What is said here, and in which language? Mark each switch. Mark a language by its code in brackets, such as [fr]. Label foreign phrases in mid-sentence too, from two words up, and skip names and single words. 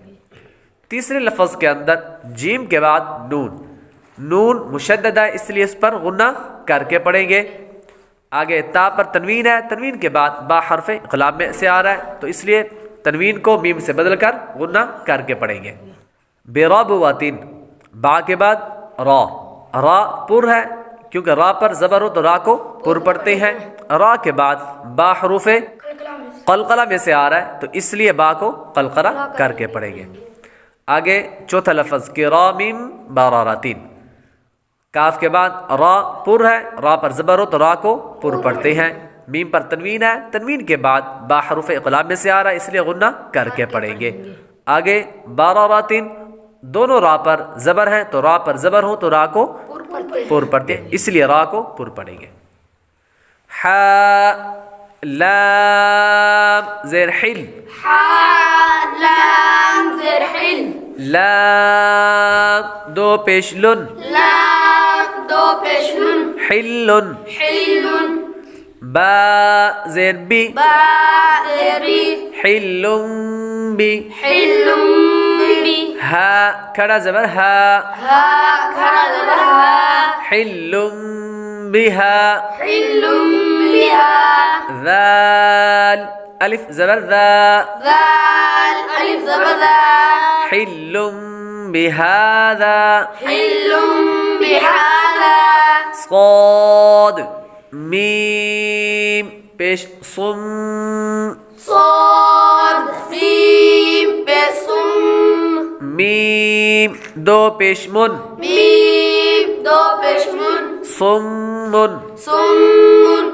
[ur] تیسرے لفظ کے اندر جیم کے بعد نون، نون مشدد ہے اس لیے اس پر غنہ کر کے پڑھیں گے. آگے تا پر تنوین ہے، تنوین کے بعد با حرف اقلاب میں سے آ رہا ہے تو اس لیے تنوین کو میم سے بدل کر غنہ کر کے پڑھیں گے. بربوتن با کے بعد را، را پر ہے کیونکہ را پر زبر ہو تو را کو پر پڑھتے ہیں. را کے بعد با حروف قلقلہ میں سے آ رہا ہے تو اس لیے با کو قلقلہ کر کے پڑھیں گے. آگے چوتھا لفظ کرام بررۃ، کاف کے بعد را پر ہے، را پر زبر ہو تو را کو پر پڑھتے ہیں. میم پر تنوین ہے، تنوین کے بعد با حروف اقلاب میں سے آ رہا ہے اس لیے غنہ کر کے پڑھیں گے. آگے بررۃ دونوں را پر زبر ہیں تو را پر زبر ہو تو را کو پر پڑھتے ہیں اس لیے را کو پر پڑھیں گے. ح لام زیر حل، لام زر حل، لام دو پیش لن، لام دو پیش نون، حلن، حلن، با زیر بی، با زر بی، [ar] حلن بی، حلم بی، [ur] ہا کھڑا زبر ہا، ہا کھڑا زبر ہا، [ar] حلن بہا، حلم بها، [ur] ذال الف زبر ذا، ذال الف زبر ذا، [ar] حلن بهذا، حلم بهذا، [ur] صاد میم پیش صم، صاد میم بسم، میم دو پیش من، میم دو پیش من، صم، سم،